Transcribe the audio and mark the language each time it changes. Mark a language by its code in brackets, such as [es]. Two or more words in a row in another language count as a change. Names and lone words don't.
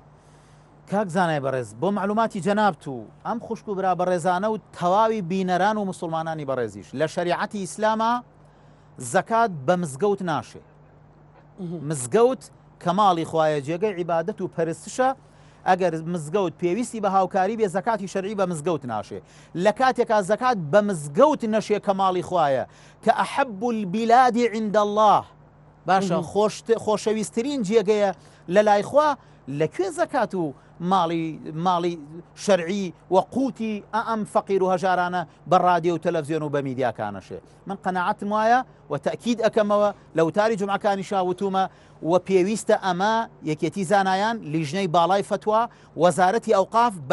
[ckb] کاک زانای بەڕێز بۆ معلوماتی جەنابت و ئەم خوشک و برا بەڕێزانە و تەواوی بینەران و مسلمانانی بەڕێزیش لە شەریعەتی ئیسلامە زەکات بە مزگەوت ناشێ مزگەوت کە ماڵی خوایە جێگەی عیبادەت و پەرستشە ئەگەر مزگەوت پێویستی بە هاوکاری بێ زەکاتی شەرعی بە مزگەوت ناشێ لە کاتێکا زەکات بە مزگەوت نەشێ کە ماڵی خوایە کە [ar] ئەحەب البلاد عند الله [ckb] باشە خۆشەویستترین جێگەیە لە لای خوا لەکوێ زەکات و ماڵی شەرعی و قوتی ئەم فەقیر و هەژارانە بە ڕادیۆ و تەلەڤزیۆن و بە میدیاکانەشێ من قەناعەتم وایە و تەکید ئەکەمەوە لە وتاری جومعەکانی شاوتومە و پێویستە ئەمە یەکێتی زانایان لیژنەی باڵای فتووا وەزارەتی ئەوقاف